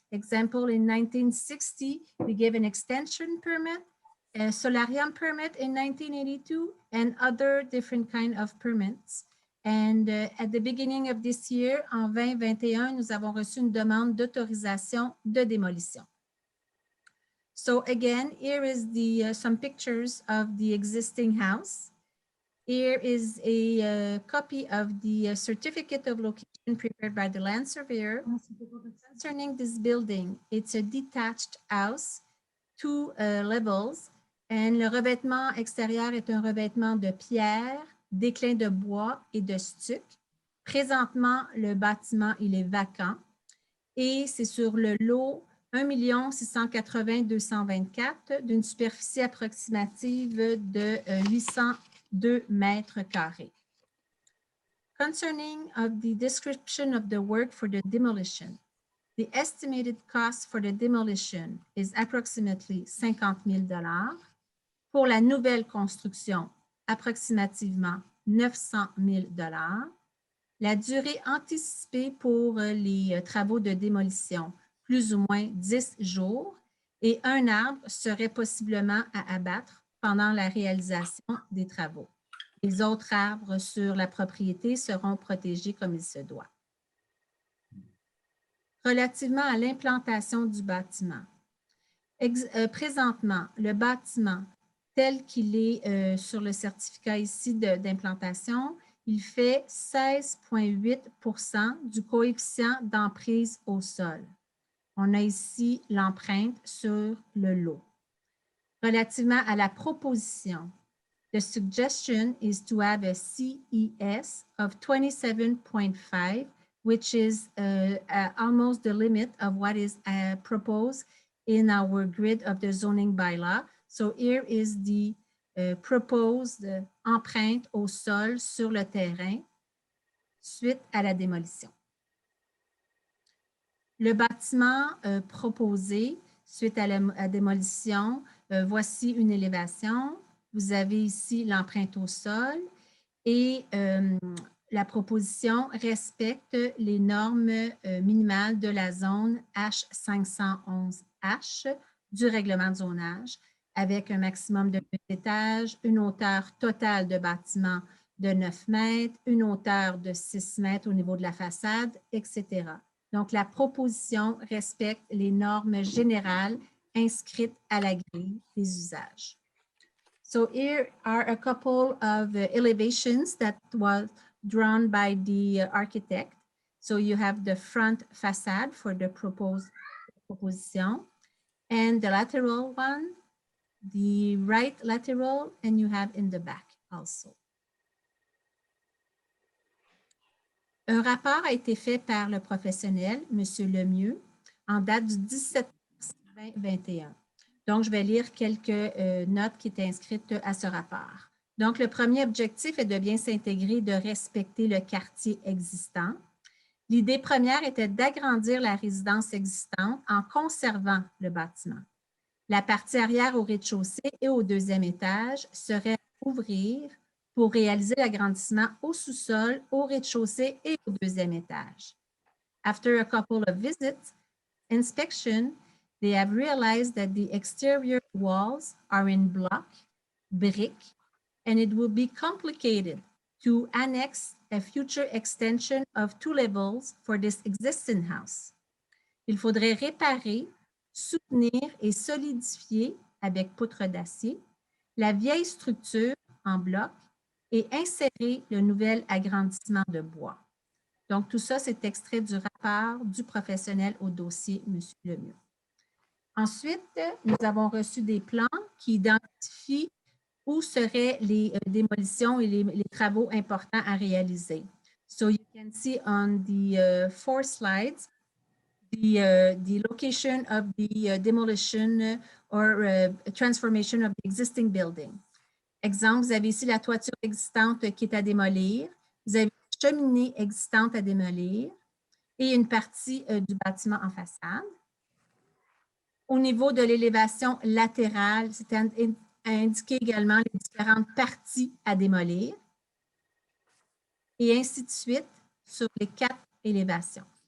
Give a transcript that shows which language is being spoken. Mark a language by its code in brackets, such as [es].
[en] Example, in 1960, we gave an extension permit, a solarium permit in 1982, and other different kind of permits. And at the beginning of this year, [fr] en 2021, nous avons reçu une demande d'autorisation de démolition. [en] So again, here is some pictures of the existing house. Here is a copy of the certificate of location prepared by the land surveyor. Concerning this building, it's a detached house, 2 levels, and [fr] le revêtement extérieur est un revêtement de pierre, d'éclin de bois et de stuc. Présentement, le bâtiment, il est vacant et c'est sur le lot 1 680 224 d'une superficie approximative de 802 mètres carrés. [en] Concerning of the description of the work for the demolition, the estimated cost for the demolition is approximately $50,000. [fr] Pour la nouvelle construction, approximativement $900,000. La durée anticipée pour les travaux de démolition, plus ou moins 10 jours, et un arbre serait possiblement à abattre pendant la réalisation des travaux. Les autres arbres sur la propriété seront protégés comme il se doit. Relativement à l'implantation du bâtiment, présentement, le bâtiment tel qu'il est sur le certificat ici d'implantation, il fait 16,8 % du coefficient d'emprise au sol. On a ici l'empreinte sur le lot. Relativement à la proposition, [en] the suggestion is to have a CES of 27.5, which is almost the limit of what is proposed in our grid of the zoning bylaw. So here is the proposed [fr] empreinte au sol sur le terrain suite à la démolition. Le bâtiment proposé suite à la démolition, voici une élévation. Vous avez ici l'empreinte au sol et la proposition respecte les normes minimales de la zone H511H du règlement de zonage avec un maximum de 8 étages, une hauteur totale de bâtiment de 9 mètres, une hauteur de 6 mètres au niveau de la façade, etc. Donc, la proposition respecte les normes générales inscrites à la grille des usages. [en] So here are a couple of elevations that was drawn by the architect. So you have the front facade for the proposition and the lateral one, the right lateral, and you have in the back also. [fr] Un rapport a été fait par le professionnel, M. Lemieux, en date du 17 mars 2021. Donc, je vais lire quelques notes qui étaient inscrites à ce rapport. Donc, le premier objectif est de bien s'intégrer, de respecter le quartier existant. L'idée première était d'agrandir la résidence existante en conservant le bâtiment. La partie arrière au rez-de-chaussée et au deuxième étage serait à ouvrir pour réaliser l'agrandissement au sous-sol, au rez-de-chaussée et au deuxième étage. [en] After a couple of visits, inspection, they have realized that the exterior walls are in block, brick, and it will be complicated to annex a future extension of 2 levels for this existing house. [fr] Il faudrait réparer, soutenir et solidifier avec poutre d'acier la vieille structure en bloc et insérer le nouvel agrandissement de bois. Donc, tout ça, c'est extrait du rapport du professionnel au dossier, M. Lemieux. Ensuite, nous avons reçu des plans qui identifient où seraient les démolitions et les travaux importants à réaliser. [en] So you can see on the 4 slides the location of the demolition or transformation of the existing building. [fr] Exemple, vous avez ici la toiture existante qui est à démolir. Vous avez une cheminée existante à démolir et une partie du bâtiment en façade. Au niveau de l'élévation latérale, c'est indiqué également les différentes parties à démolir et ainsi de suite sur les 4 élévations.